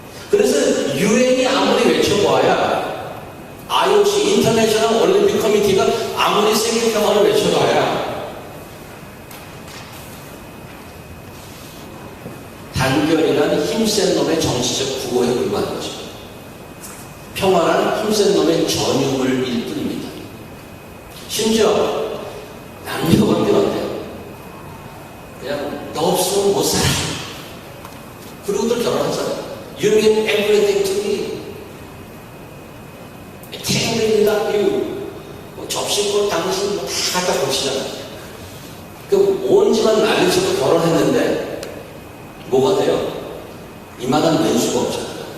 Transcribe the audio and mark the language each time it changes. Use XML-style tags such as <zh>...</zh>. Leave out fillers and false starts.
<ko>그래서 유엔이 아무리 외쳐봐야 IOC, 인터내셔널 올림픽 커미티가 아무리 세계 평화를 외쳐봐야 단결이란 힘센 놈의 정치적 구호에 불과한 것입니다. 평화란 힘센 놈의 전유물일 뿐입니다. 심지어 남녀관계 어때요? 그냥 너 없으면 못 살아. 그리고들 결혼하잖아요.</ko> <en>You mean everything to me. I can't live without you.</en> <ko>뭐 접시고 당신 뭐 다 갖다 고치잖아요. 그 온 집안 난리쳐도 결혼했는데 뭐가 돼요? 이만한 왼수가 없잖아요.</ko>